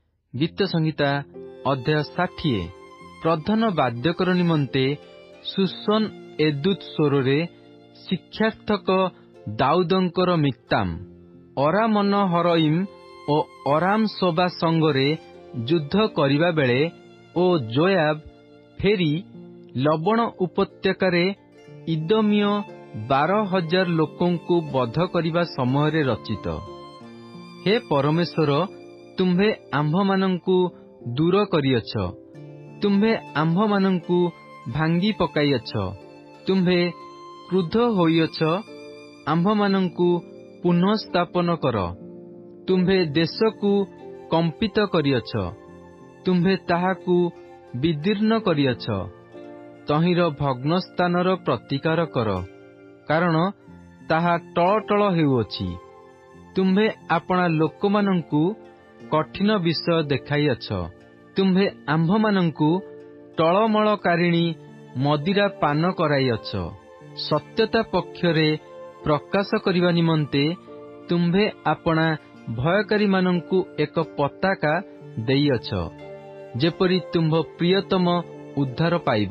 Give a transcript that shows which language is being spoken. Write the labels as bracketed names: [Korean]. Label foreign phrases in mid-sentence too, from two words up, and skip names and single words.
[Odia] ଗୀତ ସଂହିତା ଅଧ୍ୟାୟ 60 ପ୍ରଧାନ ବାଦ୍ୟକର ନିମନ୍ତେ ସୁସନ ଏଦୂତ ସ୍ୱରେ ଶିକ୍ଷାର୍ଥକ ଦାଉଦଙ୍କର ମିକ୍ତାମ ଅରାମନ ହରଇମ ଓ ଅରାମ ସୋବା ସଙ୍ଗରେ ଯୁଦ୍ଧ କରିବା ବେଳେ ଓ ଜୋୟାବ ଫେରି ଲବଣ ଉପତ୍ୟକାରେ ଇଦମୀୟ 12,000 ଲୋକଙ୍କୁ ବଧ କରିବା ସମୟ ରଚିତ। ହେ ପରମେଶ୍ୱର, ତୁମ୍ଭେ ଆମ୍ଭମାନଙ୍କୁ ଦୂର କରିଅଛ, ତୁମ୍ଭେ ଆମ୍ଭମାନଙ୍କୁ ଭାଙ୍ଗି ପକାଇଅଛ, ତୁମ୍ଭେ କ୍ରୁଦ୍ଧ ହୋଇଅଛ, ଆମ୍ଭମାନଙ୍କୁ ପୁନଃ ସ୍ଥାପନ କର, ତୁମ୍ଭେ ଦେଶକୁ କମ୍ପିତ କରିଅଛ, ତୁମ୍ଭେ ତାହାକୁ ବିଦୀର୍ଣ୍ଣ କରିଅଛ, ତହିର ଭଗ୍ନ ସ୍ଥାନର ପ୍ରତିକାର କର, କାରଣ ତାହା ଟଳଟଳ ହେଉଅଛି। ତୁମ୍ଭେ ଆପଣା ଲୋକମାନଙ୍କୁ କଠିନ ବିଷୟ ଦେଖାଇଅଛ, ତୁମ୍ଭେ ଆମ୍ଭମାନଙ୍କୁ ଟଳମଳକାରିଣୀ ମଦିରା ପାନ କରାଇଅଛ, ସତ୍ୟତା ପକ୍ଷରେ ପ୍ରକାଶ କରିବା ନିମନ୍ତେ ତୁମ୍ଭେ ଆପଣା ଭୟକାରୀ ମାନଙ୍କୁ ଏକ ପତାକା ଦେଇଅଛ, ଯେପରି ତୁମ୍ଭ ପ୍ରିୟତମ ଉଦ୍ଧାର ପାଇବ।